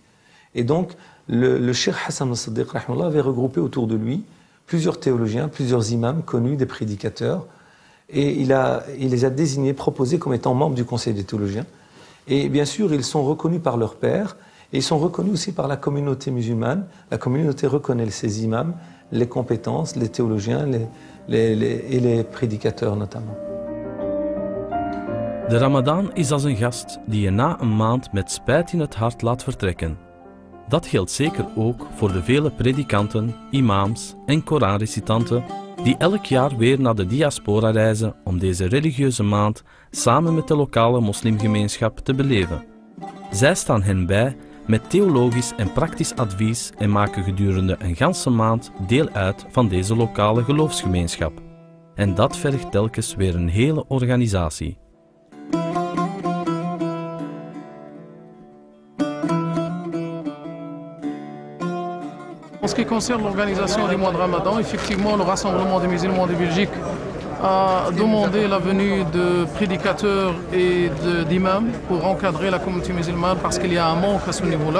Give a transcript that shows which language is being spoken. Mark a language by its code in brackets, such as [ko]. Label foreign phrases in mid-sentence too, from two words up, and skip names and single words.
[fr] Et donc, le Cheikh Hassan al-Saddiq avait regroupé autour de lui plusieurs théologiens, plusieurs imams connus, des prédicateurs, et il les a désignés, proposés comme étant membres du Conseil des théologiens. Et bien sûr, ils sont reconnus par leurs pairs, et ils sont reconnus aussi par la communauté musulmane. La communauté reconnaît ces imams, les compétences, les théologiens et les prédicateurs notamment. [nl] De Ramadan is als een gast die je na een maand met spijt in het hart laat vertrekken. Dat geldt zeker ook voor de vele predikanten, imams en Koranrecitanten die elk jaar weer naar de diaspora reizen om deze religieuze maand samen met de lokale moslimgemeenschap te beleven. Zij staan hen bij met theologisch en praktisch advies en maken gedurende een ganse maand deel uit van deze lokale geloofsgemeenschap. En dat vergt telkens weer een hele organisatie. [fr] En ce qui concerne l'organisation du mois de Ramadan, effectivement, le Rassemblement des musulmans de Belgique a demandé la venue de prédicateurs et d'imams pour encadrer la communauté musulmane parce qu'il y a un manque à ce niveau-là.